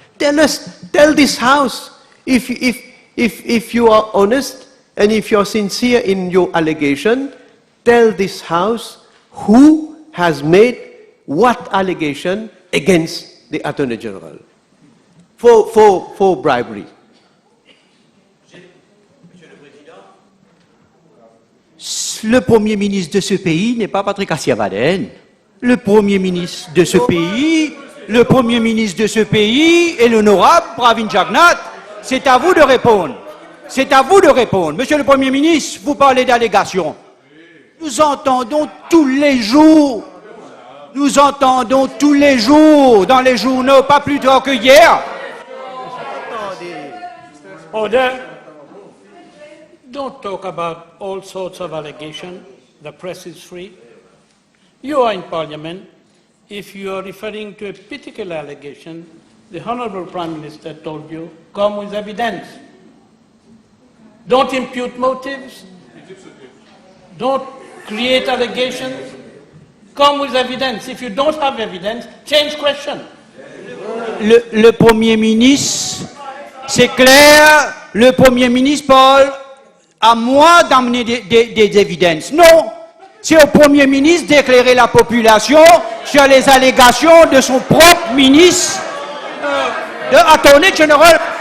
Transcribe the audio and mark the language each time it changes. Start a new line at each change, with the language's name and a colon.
English: Tell this House, if you are honest and if you're sincere in your allegation, tell this House who has made what allegation against the Attorney General for bribery.
French: Le Premier ministre de ce pays n'est pas Patrick Assiavaden. Le Premier ministre de ce pays est l'honorable Pravin Jagnat. C'est à vous de répondre. C'est à vous de répondre. Monsieur le Premier ministre, vous parlez d'allégations. Nous entendons tous les jours dans les journaux, pas plus tard que hier.
English: Order. Don't talk about all sorts of allegations. The press is free. You are in Parliament. If you are referring to a particular allegation, the Honourable Prime Minister told you, come with evidence. Don't impute motives. Don't create allegations. Come with evidence. If you don't have evidence, change question.
French: Le Premier ministre, c'est clair, le Premier ministre parle à moi d'amener des évidences. Non, c'est au Premier ministre d'éclairer la population sur les allégations de son propre ministre, de Attorney General.